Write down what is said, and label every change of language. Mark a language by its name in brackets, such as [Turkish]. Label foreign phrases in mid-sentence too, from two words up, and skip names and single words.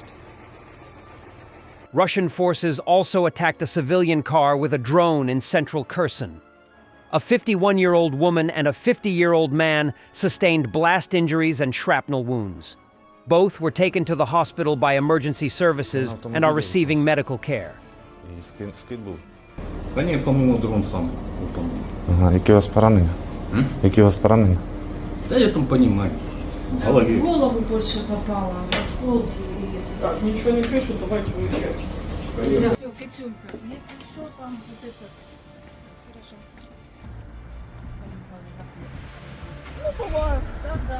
[English] Russian forces also attacked a civilian car with a drone in central Kherson. A 51-year-old woman and a 50-year-old man sustained blast injuries and shrapnel wounds. Both were taken to the hospital by emergency services and are receiving medical care. [Ukrainian] Та ні, по-моєму, дрон сам упав. Ага, які у вас поранення? Які у вас поранення? [Russian] Та я там понимаю. В голове. В голову больше попало, осколки. Так, ничего не пишут, давайте выезжать. Да. Все, Петюнька, если что, там вот это... Хорошо. Ну, бывает, да.